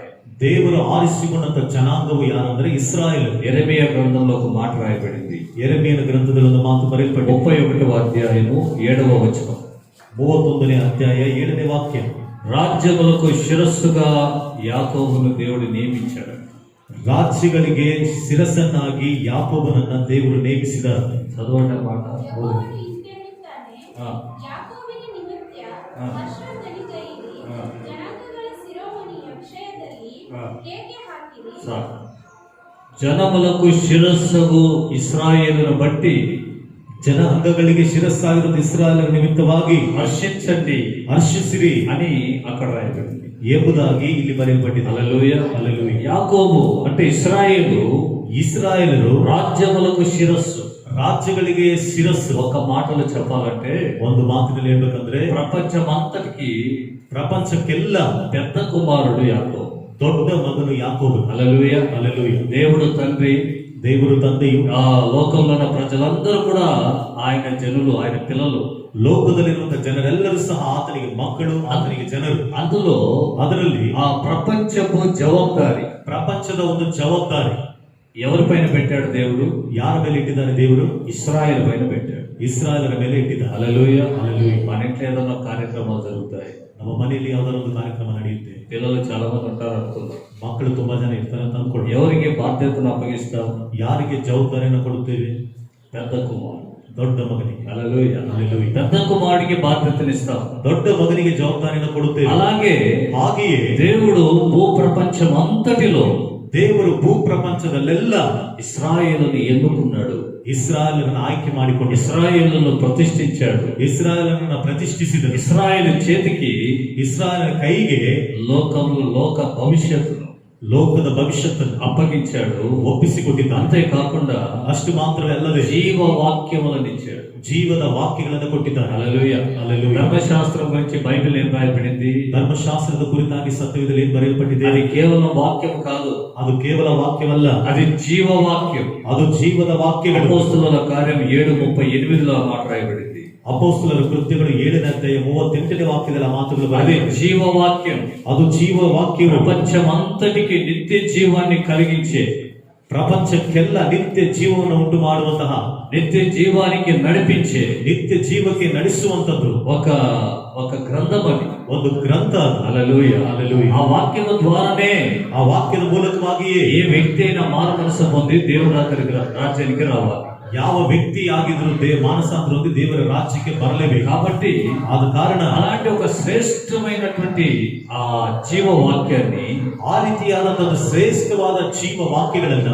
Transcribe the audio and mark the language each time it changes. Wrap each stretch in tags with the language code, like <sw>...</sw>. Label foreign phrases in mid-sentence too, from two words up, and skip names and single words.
<kn>దేవుడు ఆరిಸಿಕೊಂಡಂತ జనాంగವು ಯಾರಂದ್ರೆ ఇశ్రాయేల్.</kn> <te>యెరెమీయా గ్రంథంలో ఒక మాట రాయబడింది.</te> <kn>యెరెమీయನ ಗ್ರಂಥದಲ್ಲಿ ಒಂದು ಮಾತು ಬರೆಯಲ್ಪಟ್ಟಿದೆ.</kn> <te>31వ అధ్యాయము 7వ వచనం.</te> <kn>31ನೇ ಅಧ್ಯಾಯ 7ನೇ ವಾಕ್ಯ.</kn> <te>రాజ్యములకు శిరస్సుగా యాకోబును దేవుడు నియమించాడు.</te> <kn>ರಾಜ್ಯಗಳಿಗೆ ಶಿರಸ್ಸನ್ನಾಗಿ ಯಾಕೋಬನನ್ನ ದೇವರು ನೇಮಿಸಿದ. ಚದವಣ್ಣ మాట. ಜನములకు ಶಿರಸ್ಸು ಇಸ್ರಾಯೇಲನ ಬಟ್ಟಿ, ಜನಾಂಗಗಳಿಗೆ ಶಿರಸ್ಸಾಗಿರುವ ಇಸ್ರಾಯೇಲರ ನಿಮಿತ್ತವಾಗಿ ಹರ್ಷಿಸಿರಿ</kn> <te>అని అక్కడ రాయబడింది,</te> <kn>ಎಂಬುದಾಗಿ ಇಲ್ಲಿ ಬರೆಯಲ್ಪಟ್ಟಿದೆ.</kn> <te>హల్లెలూయ హల్లెలూయ. యాకోబు అంటే ఇస్రాయేలులు రాజ్యములకు శిరస్సు,</te> <kn>ರಾಜ್ಯಗಳಿಗೆ ಶಿರಸ್సు.</kn> <te>ఒక మాటలో చెప్పాలంటే,</te> <kn>ಒಂದು ಮಾತಿನಲ್ಲಿ ಹೇಳ್ಬೇಕಂದ್ರೆ, ಪ್ರಪಂಚಕ್ಕೆಲ್ಲ</kn> <te>పెద్ద కుమారుడు యాకోబు,</te> <kn>ದೊಡ್ಡ ಮಗನು ಯಾಕೋಬು.</kn> <te>హల్లెలూయ హల్లెలూయ. దేవుడు</te> <kn>ತಂದೆಯು ಆ</kn> <te>ಲೋಕಂలో ఉన్న ప్రజలందరూ కూడా ఆయన జనులు, ఆయన పిల్లలు.</te> <kn>ಲೋಕದಲ್ಲಿರುವಂತಹ ಜನರೆಲ್ಲರೂ ಸಹ ಆತನಿಗೆ ಮಕ್ಕಳು, ಆತನಿಗೆ ಜನರು. ಅದರಲ್ಲಿ ಆ ಪ್ರಪಂಚದ ಒಂದು ಜವಾಬ್ದಾರಿ,</kn> <te>ఎవరి పైన పెట్టాడు దేవుడు?</te> <kn>ಯಾರ ಮೇಲೆ ఇట్టిದ್ದಾನೆ దేవుడు?</kn> <te>ఇశ్రాయేల్ పైన పెట్టాడు.</te> <kn>ಇಸ್ರಾಯೇಲರ ಮೇಲೆ ಇಟ್ಟಿದ್ದಾನೆ.</kn> <te>హల్లెలూయా. హల్లెలూయా. మన ఇంట్లో ఏదైనా కార్యక్రమాలు జరుగుతాయి,</te> <kn>ನಮ್ಮ ಮನೆಯಲ್ಲಿ ಯಾವ್ದಾರ ಒಂದು ಕಾರ್ಯಕ್ರಮ ನಡೆಯುತ್ತೆ,</kn> <te>పిల్లలు చాలా మంది ఉంటారు అనుకుందాం.</te> <kn>ಮಕ್ಕಳು ತುಂಬಾ ಜನ ಇರ್ತಾರೆ ಅಂತ ಅನ್ಕೊಳ್ಳಿ.</kn> <te>ఎవరికి బాధ్యతను అప్పగిస్తాం?</te> <kn>ಯಾರಿಗೆ ಜವಾಬ್ದಾರಿಯನ್ನು ಕೊಡುತ್ತೇವೆ?</kn> <te>పెద్ద కుమారుడు.</te> <kn>ದೊಡ್ಡ ಮಗನಿಗೆ.</kn> <te>హల్లెలూయా. హల్లెలూయా. పెద్ద కుమారుడికి బాధ్యతను ఇస్తాం.</te> <kn>ದೊಡ್ಡ ಮಗನಿಗೆ ಜವಾಬ್ದಾರಿಯನ್ನು ಕೊಡುತ್ತೇವೆ.</kn> <te>అలాగే</te> <kn>ಹಾಗೆಯೇ</kn> <te>దేవుడు భూప్రపంచం అంతటిలో</te> <kn>ದೇವರು ಭೂ ಪ್ರಪಂಚದಲ್ಲೆಲ್ಲ</kn> <te>ఇశ్రాయేలుని ఎన్నుకున్నాడు.</te> <kn>ಇಸ್ರಾಯೇಲರನ್ನು ಆಯ್ಕೆ ಮಾಡಿಕೊಂಡು</kn> <te>ఇశ్రాయేలును ప్రతిష్ఠించాడు.</te> <kn>ಇಸ್ರಾಯೇಲರನ್ನು ಪ್ರತಿಷ್ಠಿಸಿದನು.</kn> <te>ఇశ్రాయేలు చేతికి</te> <kn>ಇಸ್ರಾಯೇಲರ ಕೈಗೆ</kn> <te>లోక భవిష్యత్తును,</te> <kn>ಲೋಕದ ಭವಿಷ್ಯತ್ತನ್ನು</kn> <te>అప్పగించాడు.</te> <kn>ಒಪ್ಪಿಸಿಕೊಟ್ಟಿದ್ದಾನೆ.</kn> <te>అంతేకాకుండా</te> <kn>ಅಷ್ಟು ಮಾತ್ರವೇ ಅಲ್ಲದೆ</kn> <te>జీవ వాక్యములను ఇచ్చాడు.</te> <kn>ಜೀವದ ವಾಕ್ಯಗಳನ್ನು ಕೊಟ್ಟಿದ್ದಾನೆ.</kn> <te>హల్లెలూయా. హల్లెలూయా. ధర్మశాస్త్రం గురించి బైబిల్ ఏం రాయబడింది?</te> <kn>ಧರ್ಮಶಾಸ್ತ್ರದ ಕುರಿತಾಗಿ ಸತ್ಯವೇದದಲ್ಲಿ ಏನು ಬರೆಯಲ್ಪಟ್ಟಿದೆ?</kn> <te>అది కేవలం వాక్యం కాదు,</te> <kn>ಅದು ಕೇವಲ ವಾಕ್ಯವಲ್ಲ,</kn> <te>అది జీవవాక్యం.</te> <kn>ಅದು ಜೀವದ ವಾಕ್ಯಗಳು.</kn> <te>అపోస్తలుల కార్యం 7:38 ఆ మాట రాయబడింది.</te> <kn>ಅಪೊಸ್ತಲರ ಕೃತ್ಯಗಳು 7ನೇ ಅಧ್ಯಾಯ 38ನೇ ವಾಕ್ಯದಲ್ಲಿ ಆ ಮಾತುಗಳು</kn> <te>అది</te> <kn>ಬರೆದಿದೆ.</kn> <te>జీవవాక్యం.</te> <kn>ಅದು ಜೀವ ವಾಕ್ಯವು</kn> <te>ప్రపంచమంతటికి నిత్య జీవాన్ని కలిగించే,</te> <kn>ಪ್ರಪಂಚಕ್ಕೆಲ್ಲ ನಿತ್ಯ ಜೀವವನ್ನು ಉಂಟು ಮಾಡುವಂತಹ,</kn> <te>నిత్య జీవానికి నడిపించే</te> <kn>ನಿತ್ಯ ಜೀವಕ್ಕೆ ನಡೆಸುವಂತದ್ದು</kn> <te>ఒక గ్రంథం అది.</te> <kn>ಒಂದು ಗ್ರಂಥ ಅದು.</kn> <te>హల్లెలూయా. హల్లెలూయా. ఆ వాక్యం ద్వారానే</te> <kn>ಆ ವಾಕ್ಯದ ಮೂಲಕವಾಗಿಯೇ</kn> <te>ఏ వ్యక్తి అయినా మారు మనసు పొంది దేవుడు రాజ్యానికి రావాలి.</te> <kn>ಯಾವ ವ್ಯಕ್ತಿ ಆಗಿದ್ರು ಮಾನಸಾಂತರ ಹೊಂದಿ ದೇವರ ರಾಜ್ಯಕ್ಕೆ ಬರಲೇಬೇಕು.</kn> <te>కాబట్టి</te> <kn>ಆದ ಕಾರಣ</kn> <te>అలాంటి ఒక శ్రేష్టమైనటువంటి ఆ జీవవాక్యాన్ని,</te> <kn>ಆ ರೀತಿಯಾದಂತಹ ಒಂದು ಶ್ರೇಷ್ಠವಾದ ಜೀವ ವಾಕ್ಯಗಳನ್ನ</kn>